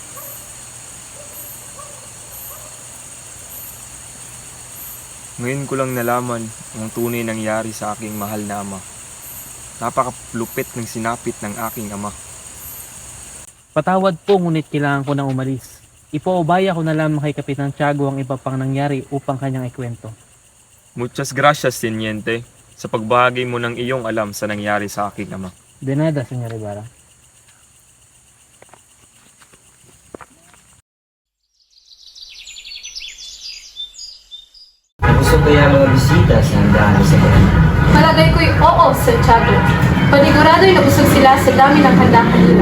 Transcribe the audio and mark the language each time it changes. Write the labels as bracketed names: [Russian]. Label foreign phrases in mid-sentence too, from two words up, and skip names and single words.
[Filipino] Ngayon ko lang nalaman ang tunay nangyari sa aking mahal na ama. Napakalupit ng sinapit ng aking ama. Patawad po ngunit kailangan ko nang umalis. Ipaubaya ko na lamang kay Kapitan Tiago ang iba pang nangyari upang kanyang ikwento. [Spanish] Muchas gracias, Teniente, [Filipino] sa pagbahagi mo ng iyong alam sa nangyari sa aking ama. [Spanish] De nada, Senyor Ibarra. [Filipino] Gusto kaya mga bisita sa handaan sa bayan. Malagay ko'y oo, Santiago. Panigurado'y nabusog sila sa dami ng handa kanina.